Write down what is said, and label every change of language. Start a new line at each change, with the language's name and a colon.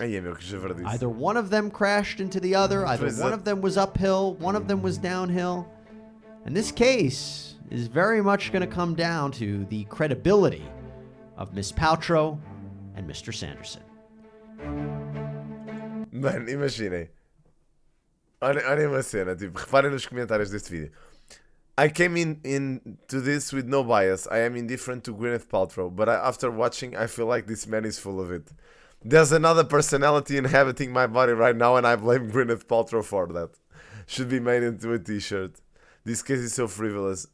Portuguese: Ai, é meu, que javardice.
English: Either one of them crashed into the other, either
Portuguese: Pois é.
English: one of them was uphill, one of them was downhill. And this case is very much going to come down to the credibility of Miss Paltrow and Mr. Sanderson.
Portuguese: Mano, imaginem. Olhem uma cena, tipo, reparem nos comentários deste vídeo.
English: I came into this with no bias. I am indifferent to Gwyneth Paltrow, but after watching, I feel like this man is full of it. There's another personality inhabiting my body right now, and I blame Gwyneth Paltrow for that. Should be made into a t-shirt. This case is so frivolous.